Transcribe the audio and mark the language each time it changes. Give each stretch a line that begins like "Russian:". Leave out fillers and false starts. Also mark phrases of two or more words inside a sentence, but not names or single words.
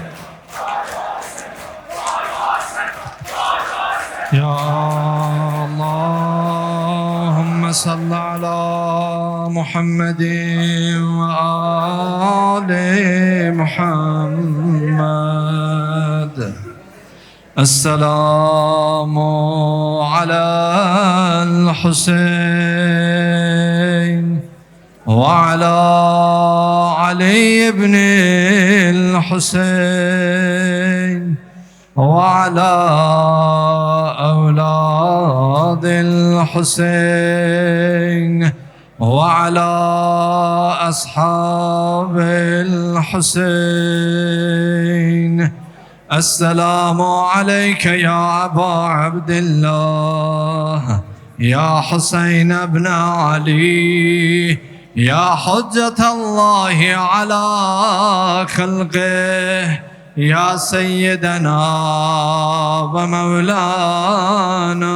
Arabic: يا اللهم صل على محمد وآل محمد. السلام على الحسين وعلى علي بن الحسين وعلى أولاد الحسين وعلى أصحاب الحسين. السلام عليك يا أبا عبد الله يا حسين بن علي يا حجة الله على خلقه يا سيدنا ومولانا.